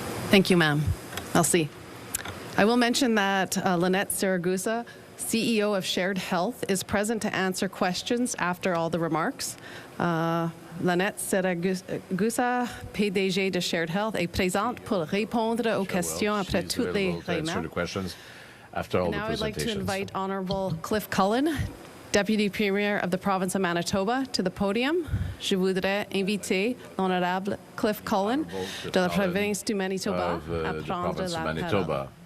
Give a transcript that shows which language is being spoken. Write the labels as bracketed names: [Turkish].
[English] Thank you, ma'am. Merci. I will mention that Lynette Saragusa, CEO of Shared Health, is present to answer questions after all the remarks. [French] Lynette Saragusa, PDG de Shared Health, est présente pour répondre aux questions après toutes les remarques. [English] Now I'd like to invite Honorable Cliff Cullen, Deputy Premier of the Province of Manitoba, to the podium. [French] Je voudrais inviter l'Honorable Cliff Cullen de la Province du Manitoba à prendre la parole.